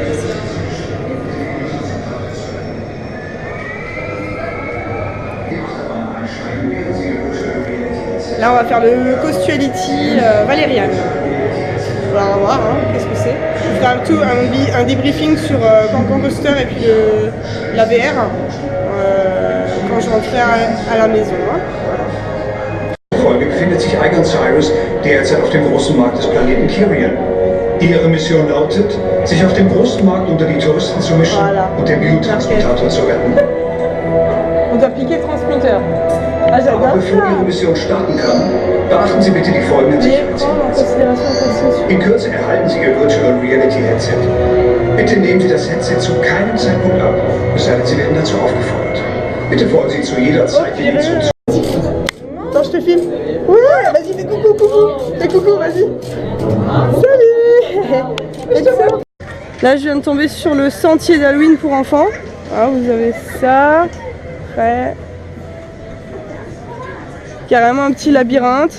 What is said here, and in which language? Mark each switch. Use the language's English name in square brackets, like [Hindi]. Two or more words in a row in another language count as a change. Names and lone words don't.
[French] Là, on va faire le Costuality Valériane. On va voir, hein, qu'est-ce que c'est. Je ferai un débriefing sur Cancan Coaster et puis la VR quand je rentrerai à la maison. Hein. [German] Folge befindet sich Igon Cyrus derzeit auf dem großen Markt des Planeten Kirian. Ihre Mission lautet, sich auf dem großen Markt unter die Touristen zu mischen und den Biotransportator zu retten. [French] On doit piquer le transporteur. Ah, [German] Aber [French] j'adore [German] bevor [French] ça. [German] Ihre Mission starten kann, beachten Sie bitte die folgenden Sicherheitshinweise. In Kürze erhalten Sie Ihr [English] Virtual Reality [German] Headset. Bitte nehmen Sie das Headset zu keinem Zeitpunkt ab, es sei denn, Sie werden dazu aufgefordert. Bitte folgen Sie zu jeder Zeit den Instruktionen. [French] Attends, je te filme. Ouais, vas-y, fais coucou, coucou. Fais coucou, vas-y. Salut. Excellent. Là, je viens de tomber sur le sentier d'Halloween pour enfants. Ah, vous avez ça. Ouais. Carrément un petit labyrinthe.